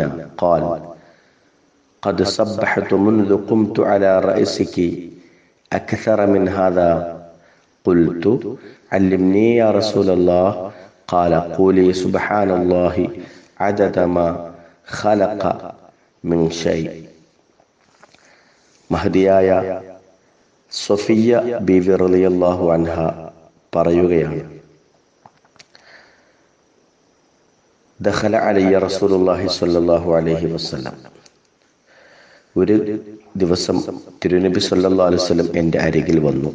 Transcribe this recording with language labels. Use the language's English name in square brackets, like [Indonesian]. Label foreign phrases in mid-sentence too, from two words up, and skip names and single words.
[Arabic] قال: قد سبحت منذ قمت على رأسك أكثر من هذا. قلت: علمني يا رسول الله. قال: قولي سبحان الله عدد ما خلق من شيء. മഹദിയായ സഫിയ്യ ബീവി رضي الله عنها പറയുകയാണ്: دخل علي رسول الله صلى الله عليه وسلم. [Malayalam] ഒരു ദിവസം തിരുനബി [Arabic] صلى الله عليه وسلم [Malayalam] എൻ്റെ അരികിൽ വന്നു.